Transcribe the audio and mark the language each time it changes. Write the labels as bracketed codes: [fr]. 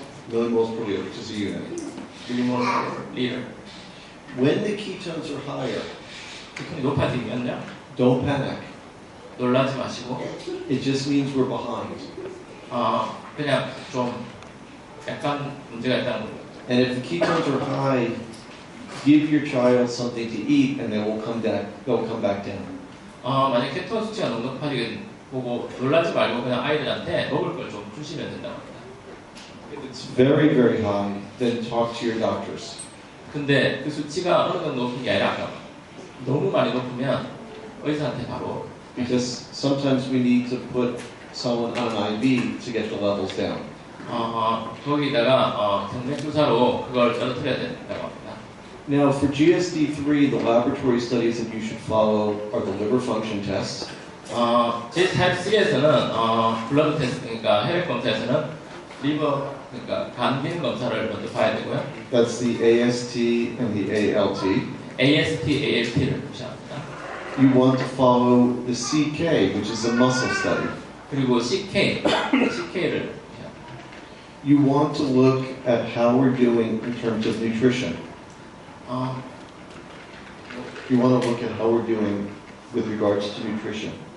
[en] Millimoles per liter, which is a unit. [ko] 밀리몰 리터. [en] When the ketones are higher, [ko] 케톤이 높아지면요, [en] don't panic. [ko] 놀라지 마시고 [en] It just means we're behind. [ko] 그냥 좀 약간 문제가 있다는 거예요. [en] And if the ketones are high, give your child something to eat, and they will come back down. [ko] 만약 케톤 수치가 너무 높아지게 보고 놀라지 말고 그냥 아이들한테 먹을 걸 좀 주시면 된다고 합니다. [en] If it's very, very high, then talk to your doctors. [ko] 근데 그 수치가 어느 정도 높은 게 아니라 너무 많이 높으면 의사한테 바로 [en] Because sometimes we need to put someone on an IV to get the levels down. [ko] 거기다가 정맥 주사로 그걸 떨어뜨려야 된다고 합니다. [en] Now, for GSD3, the laboratory studies that you should follow are the liver function tests. [ko] 제3에서는 블러드 테스트, 그러니까 혈액 검사에서는 리버, 그러니까 간 기능 검사를 먼저 봐야 되고요. [en] That's the AST and the ALT. [ko] AST, ALT를 보셔야 합니다. [en] You want to follow the CK, which is a muscle study. [ko] 그리고 CK를 보셔야 합니다. [en] You want to look at how we're doing in terms of nutrition. You want to look at how we're doing with regards to nutrition.